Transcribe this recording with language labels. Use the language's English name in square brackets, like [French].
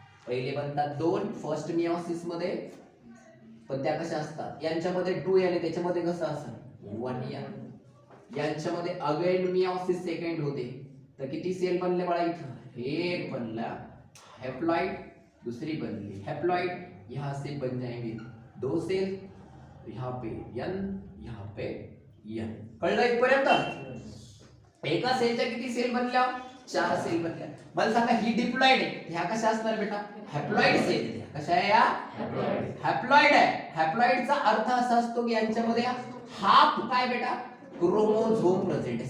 [Marathi] पहिले बनतात 2 first meiosis मध्ये, पण त्या कशा असतात, यांच्यामध्ये 2 आणि त्याच्यामध्ये कसं असतं 1 यांच्यामध्ये अगेन मियोसिस सेकंड होते. तर किती सेल बनले बाळा इथं, एक बनला हॅप्लॉइड, दुसरी बनली हॅप्लॉइड. [Hindi] यहाँ से बन जाएंगे 2 सेल, यहाँ पे n, यहाँ पे n. [Marathi] कळलं इथपर्यंत. एका सेलच्या किती सेल बनल्या, 4 सेल बनल्या. मला सांगा ही डिप्लॉइड आहे, ह्या कशा असणार बेटा, हॅप्लॉइड सेल. कशा आहे या, हॅप्लॉइड आहे. हॅप्लॉइडचा अर्थ असा असतो की यांच्यामध्ये हाफ काय बेटा, क्रोमोझोम प्रेझेंट आहे.